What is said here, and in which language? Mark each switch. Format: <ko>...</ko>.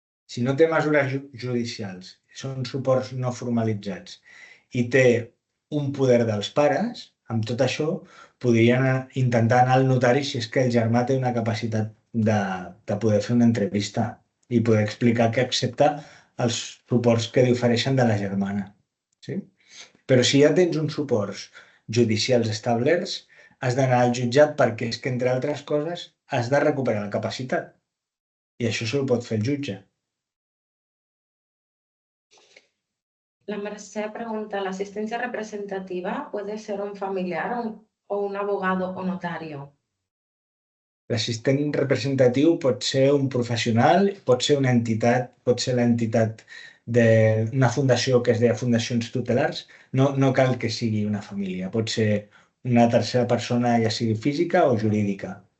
<ca>Si no té mesures judicials, són suports no formalitzats i té un poder dels pares, amb tot això podrien intentar anar al notari si és que el germà té una capacitat de poder fer una entrevista i poder explicar que accepta els suports que li ofereixen de la germana. Sí? Però si ja tens uns suports judicials establerts, has d'anar al jutjat perquè és que, entre altres coses, has de recuperar la capacitat. I això s'ho pot fer el jutge.</ca> <es>La Mercè pregunta, ¿la asistencia representativa puede ser un familiar o un abogado o notario?</es> <ca>L'assistent representatiu pot ser un professional, pot ser una entitat, pot ser l'entitat d'una fundació que es deia Fundacions Tutelars. No cal que sigui una família, pot ser una tercera persona, ja sigui física o jurídica.</ca>